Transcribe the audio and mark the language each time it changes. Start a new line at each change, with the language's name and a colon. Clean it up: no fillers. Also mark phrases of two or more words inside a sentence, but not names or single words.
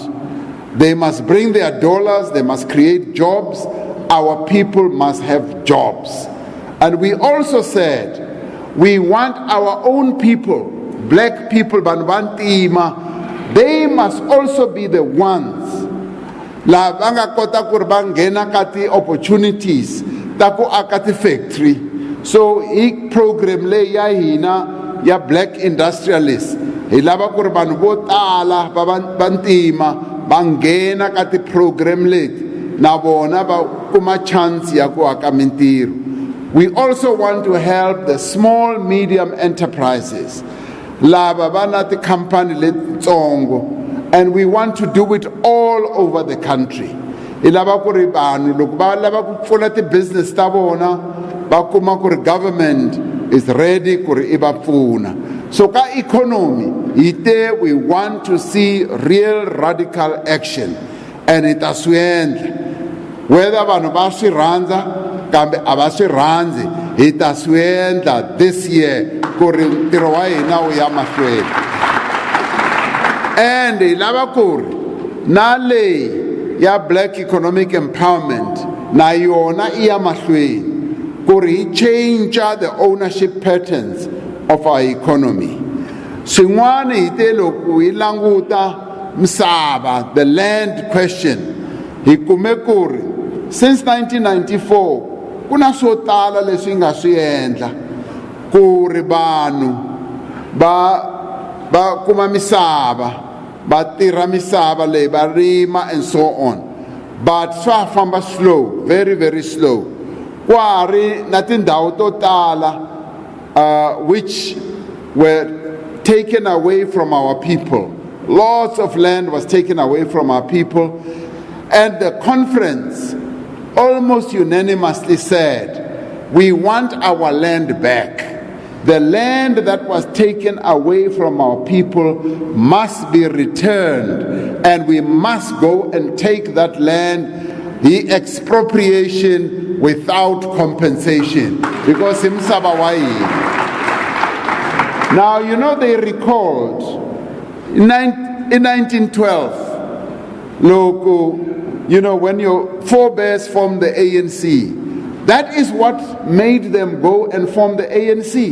English: They must bring their dollars, they must create jobs, our people must have jobs. And we also said, we want our own people, black people, Banwantima, they must also be the ones
Tsonga: la vanga kota ku ri va nghena ka ti opportunities ta ku aka ti-factory. So hi program leyi ya hina ya black industrialists hi lava ku ri vanhu vo tala va vantima va nghena ka ti-program leti na vona va kuma chance ya ku aka mintirho.
English: We also want to help the small medium enterprises
Tsonga: lava va na ti-company letitsongo,
English: and we want to do it all over the country.
Tsonga: Hi lava ku ri vanhu loko va lava ku pfula ti-business ta vona va kuma ku ri
English: government is ready
Tsonga: ku ri I va pfuna. So ka economy hi te
English: we want to see real radical action,
Tsonga: and it ta swi endla whether vanhu va swi rhandza kambe a va swi rhandzi, hi ta swi endla
English: this year
Tsonga: ku ri ntirho wa hina wu ya mahlweni. And hi lava ku ri na leyi ya
English: black economic empowerment
Tsonga: na yona I ya mahlweni ku ri hi
English: change the ownership patterns of our economy.
Tsonga: Swin'wana hi te loko hi languta misava,
English: the land question,
Tsonga: hi kume ku ri since 1994 ku na swo tala leswi nga swi endla ku ri vanhu va kuma misava, va tirha misava leyi va rima
English: and so on,
Tsonga: but swa famba
English: slow, very very slow.
Tsonga: Kwa ri na tindhawu to tala
English: which were taken away from our people. Lots of land was taken away from our people, and the conference almost unanimously said, we want our land back. The land that was taken away from our people must be returned, and we must go and take that land, the expropriation without compensation, because
Tsonga: imsaba wa hina.
English: Now, you know, they recalled in 1912, loco, you know, when your forebears formed the ANC, that is what made them go and form the ANC.